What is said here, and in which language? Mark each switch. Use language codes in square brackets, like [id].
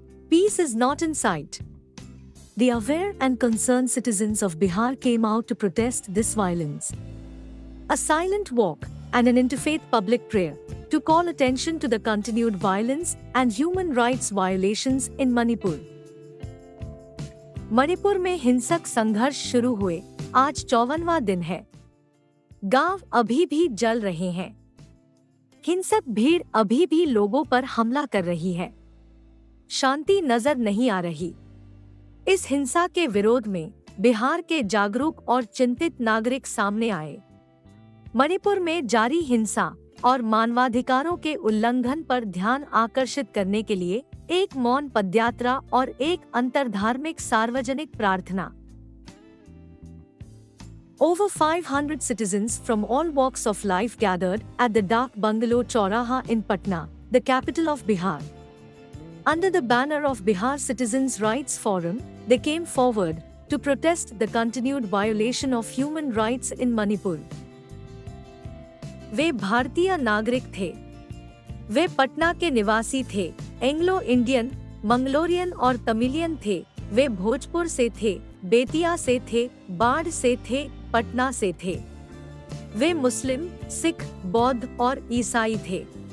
[en] Peace is not in sight. The aware and concerned citizens of Bihar came out to protest this violence. A silent walk and an interfaith public prayer to call attention to the continued violence and human rights violations in Manipur. [hi] Manipur में हिंसक संघर्ष शुरू हुए आज 54वां दिन है। गांव अभी भी जल रहे हैं। हिंसक भीड़ अभी भी लोगों पर हमला कर रही है। शांति नजर नहीं आ रही। इस हिंसा के विरोध में बिहार के जागरूक और चिंतित नागरिक सामने आए। मणिपुर में जारी हिंसा और मानवाधिकारों के उल्लंघन पर ध्यान आकर्षित करने के लिए एक मौन पदयात्रा और एक अंतरधार्मिक सार्वजनिक प्रार्थना। [en] Over 500 citizens from all walks of life gathered at the Dak Bungalow Chauraha in Patna, the capital of Bihar. Under the banner of Bihar Citizens' Rights Forum, they came forward to protest the continued violation of human rights in Manipur. [hi] वे भारतीय नागरिक थे। वे पटना के निवासी थे, Anglo Indian, Mangalorean और तमिलियन थे। वे भोजपुर से थे, बेतिया से थे, बाढ़ से थे, पटना से थे। वे मुस्लिम, सिख, बौद्ध और ईसाई थे।